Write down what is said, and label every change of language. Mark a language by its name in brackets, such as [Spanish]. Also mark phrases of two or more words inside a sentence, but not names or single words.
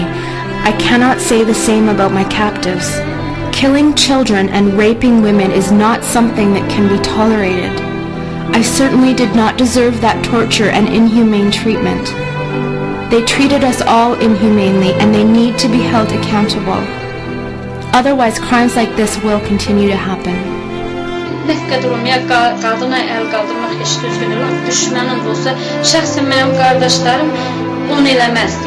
[English] I cannot say the same about my captives. Killing children and raping women is not something that can be tolerated. I certainly did not deserve that torture and inhumane treatment. They treated us all inhumanely, and they need to be held accountable. Otherwise, crimes like this will continue to happen. [Azerbaijani] nə qədər olmaya qadına əl qaldırmaq heç düzgün deyil. Düşmənin də olsa, şəxsən mənim qardaşlarım onu eləməzdi.